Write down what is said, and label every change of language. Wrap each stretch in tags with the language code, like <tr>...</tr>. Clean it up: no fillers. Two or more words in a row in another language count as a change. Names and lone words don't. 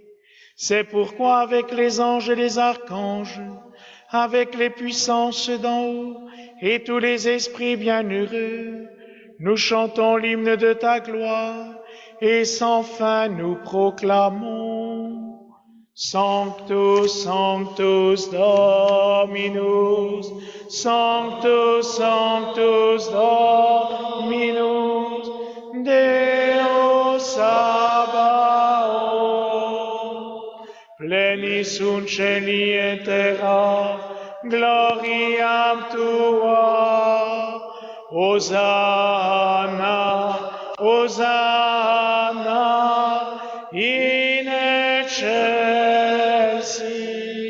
<fr>C'est pourquoi avec les anges et les archanges, avec les puissances d'en haut et tous les esprits bienheureux, nous chantons l'hymne de ta gloire et sans fin nous proclamons:</fr> <la>Sanctus, Sanctus Dominus, Sanctus, Sanctus Dominus, Deus Sabaoth, plenis sunt celi et terra, gloriam tua, Hosanna, Hosanna, in excelsis.</la>